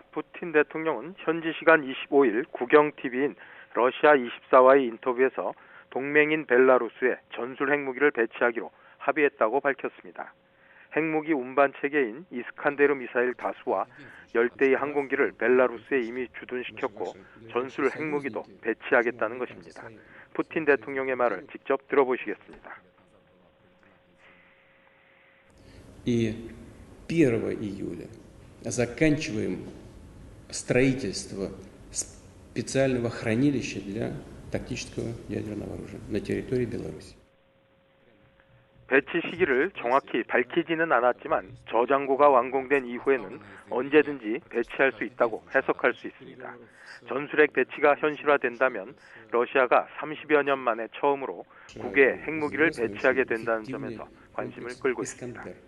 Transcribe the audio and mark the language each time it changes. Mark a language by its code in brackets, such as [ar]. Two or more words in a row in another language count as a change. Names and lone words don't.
[ko] 푸틴 대통령은 현지 시간 25일 국영TV인 러시아 24와의 인터뷰에서 동맹인 벨라루스에 전술 핵무기를 배치하기로 합의했다고 밝혔습니다. 핵무기 운반 체계인 이스칸데르 미사일 다수와 열대의 항공기를 벨라루스에 이미 주둔시켰고 전술 핵무기도 배치하겠다는 것입니다. 푸틴 대통령의 말을 직접 들어보시겠습니다. [ru] И 1 июля заканчиваем строительство специального хранилища для тактического ядерного оружия на территории Беларуси. [ko] 배치 시기를 정확히 밝히지는 않았지만 저장고가 완공된 이후에는 언제든지 배치할 수 있다고 해석할 수 있습니다. 전술핵 배치가 현실화된다면 러시아가 30여 년 만에 처음으로 국외에 핵무기를 배치하게 된다는 점에서 관심을 끌고 있습니다.